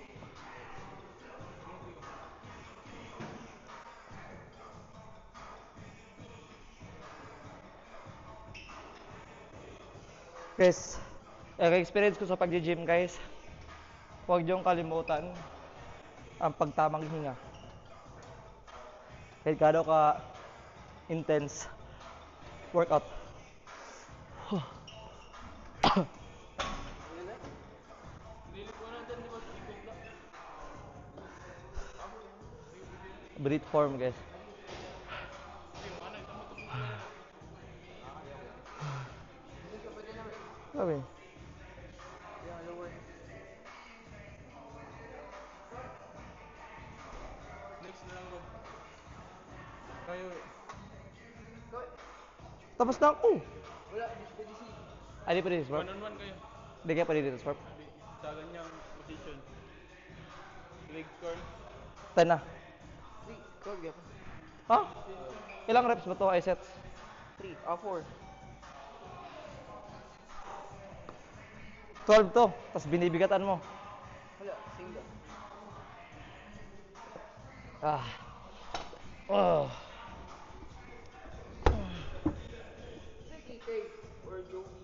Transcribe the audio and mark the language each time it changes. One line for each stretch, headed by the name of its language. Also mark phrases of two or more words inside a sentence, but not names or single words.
Filipino: Guys, experience ko sa pag-gym guys, huwag niyong kalimutan ang pagtamang hinga. Kahit gaano ka
English: intense workout. Breathe form guys.
Filipino: Sabi. Yung lower. Next na lang ko. Kayo eh. Tapos na ako. Wala, pwede si. Ay, di pa rin swap. One-on-one kayo. Di kaya pa rin swap. Hindi. Sa ganyang position.
English: Leg curl.
Filipino: 10 na. 3. Kog ako. Ha? Ilang reps ba to? Ay sets? 3. 4. 12 to. Tapos binibigatan mo. Wala, single. Ah. Oh.
English: Say KK or Joey.